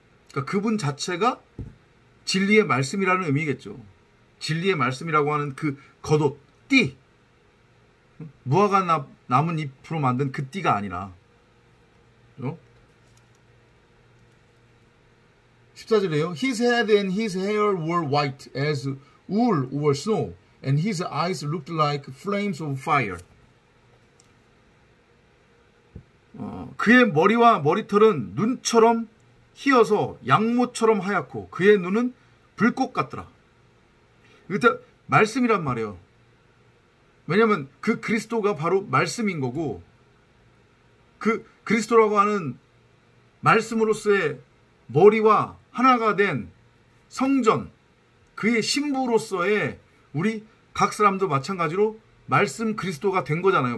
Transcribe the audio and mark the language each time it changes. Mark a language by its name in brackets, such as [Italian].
[Korean] 그러니까 그분 자체가 진리의 말씀이라는 의미겠죠. 진리의 말씀이라고 하는 그 겉옷, 띠. 무화과 남은 잎으로 만든 그 띠가 아니라. 그렇죠? 14절에요. [English] His head and his hair were white as wool or snow, and his eyes looked like flames of fire. [Korean] 그의 머리와 머리털은 눈처럼 희어서 양모처럼 하얗고 그의 눈은 불꽃 같더라. 이것도 말씀이란 말이에요. 왜냐하면 그 그리스도가 바로 말씀인 거고, 그 그리스도라고 하는 말씀으로서의 머리와 하나가 된 성전, 그의 신부로서의 우리 각 사람도 마찬가지로 말씀 그리스도가 된 거잖아요.